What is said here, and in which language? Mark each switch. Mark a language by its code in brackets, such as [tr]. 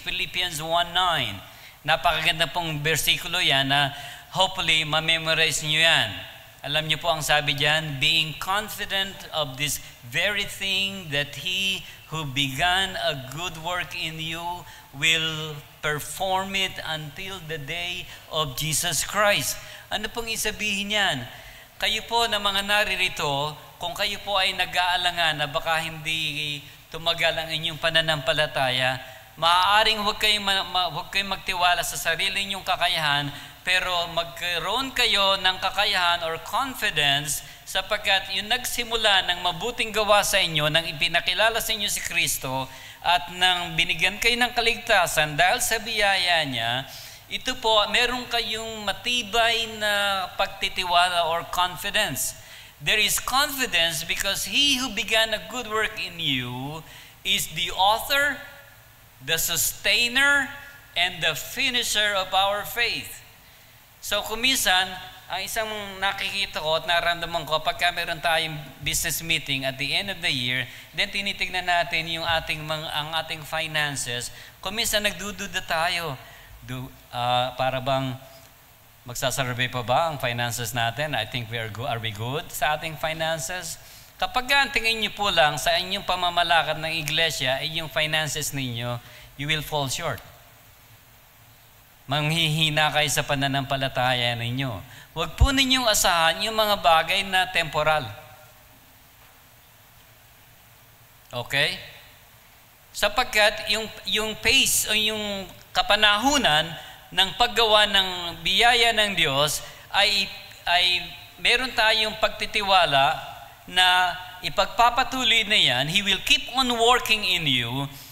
[tl] Philippians 1:9. Napakaganda pong versikulo yan na hopefully ma-memorize nyo yan. Alam nyo po ang sabi dyan, [en] being confident of this very thing that He who began a good work in you will perform it until the day of Jesus Christ. [tl] Ano pong isabihin yan? Kayo po na mga naririto, kung kayo po ay nag-aalangan na baka hindi tumagal ang inyong pananampalataya, maaaring huwag kayong magtiwala sa sarili ninyong kakayahan, pero magkaroon kayo ng kakayahan or confidence sapagkat yung nagsimula ng mabuting gawa sa inyo, nang ipinakilala sa inyo si Kristo, at nang binigyan kayo ng kaligtasan dahil sa biyaya niya, ito po, meron kayong matibay na pagtitiwala or confidence. [en] There is confidence because He who began a good work in you is the author, the sustainer, and the finisher of our faith. [tl] So kuminsan, ang isang nakikita ko at nararamdaman ko, pagka meron tayong business meeting [en] at the end of the year, [tl] then tinitignan natin yung ang ating finances, kuminsan nagdududa tayo. Para bang magsasurvey pa ba ang finances natin? [en] I think are we good [tl] sa ating finances? Kapag ang tingin niyo po lang sa inyong pamamalakad ng iglesia ay yung finances ninyo, [en] you will fall short. [tl] Manghihina kayo sa pananampalataya ninyo. Huwag po ninyong asahan yung mga bagay na temporal. Okay? Sapagkat yung pace o yung kapanahunan ng paggawa ng biyaya ng Diyos ay meron tayong pagtitiwala na ipagpapatuloy na yan. [en] He will keep on working in you.